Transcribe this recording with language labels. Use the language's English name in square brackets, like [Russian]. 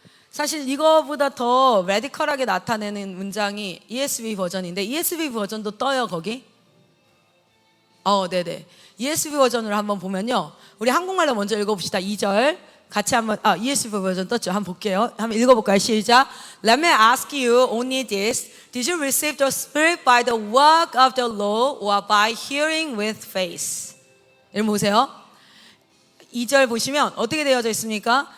[Korean] 사실 이거보다 더 레디컬하게 나타내는 문장이 ESV 버전인데, ESV 버전도 떠요 거기? 네네. ESV 버전으로 한번 보면요, 우리 한국말로 먼저 읽어봅시다. 2절 같이 한번, ESV 버전 떴죠? 한번 볼게요. 한번 읽어볼까요? 시작. [English] Let me ask you only this: Did you receive the Spirit by the work of the law or by hearing with faith? [Korean] 여러분 보세요. 2절 보시면 어떻게 되어져 있습니까?